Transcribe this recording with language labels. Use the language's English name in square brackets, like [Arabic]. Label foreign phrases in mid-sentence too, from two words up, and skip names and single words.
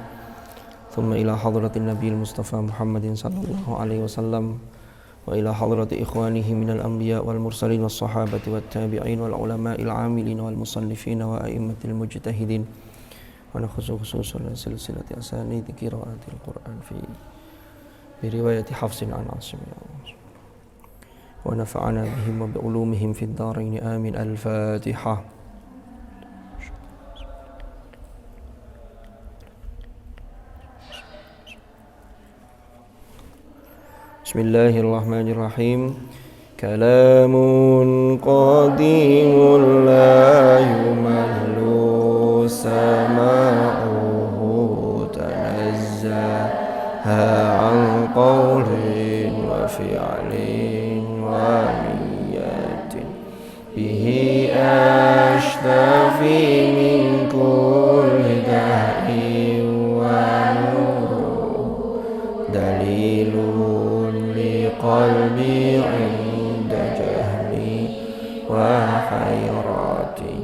[Arabic] ثم إلى حضرة النبي المصطفى محمد صلى الله عليه وسلم وإلى حضرة إخوانه من الأنبياء والمرسلين والصحابة والتابعين والعلماء العاملين والمصنفين وأئمة المجتهدين وخصوصا سلسلة أسانيد قراءة القرآن في رواية حفص عن عاصم ونفعنا بهم وبعلومهم في الدارين آمين. Al-Fatihah. Bismillahirrahmanirrahim. كلام قديم لا يمل سماعه تنزه عن قول وفعل و نية به أشتفي من كل داء ونور دليل قلبي عند جهلي وحيرتي